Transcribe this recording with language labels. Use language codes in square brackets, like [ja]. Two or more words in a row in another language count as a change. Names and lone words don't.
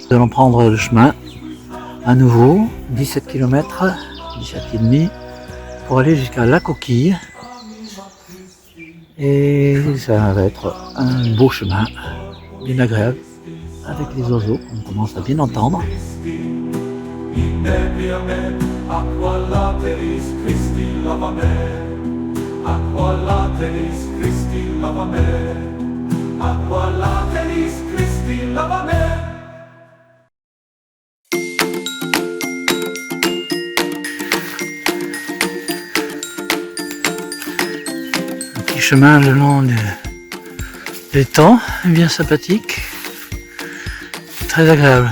[fr] Nous allons prendre le chemin à nouveau, 17 km, 17,5 pour aller jusqu'à La Coquille. Et ça va être un beau chemin, bien agréable, avec les oiseaux qu'on commence à bien entendre. [la] Inebria me, acqua lateris Christi lava me, acqua lateris Christi lava me, acqua lateris Christi lava me. [fr] Un petit chemin le long des temps, bien sympathique, très agréable.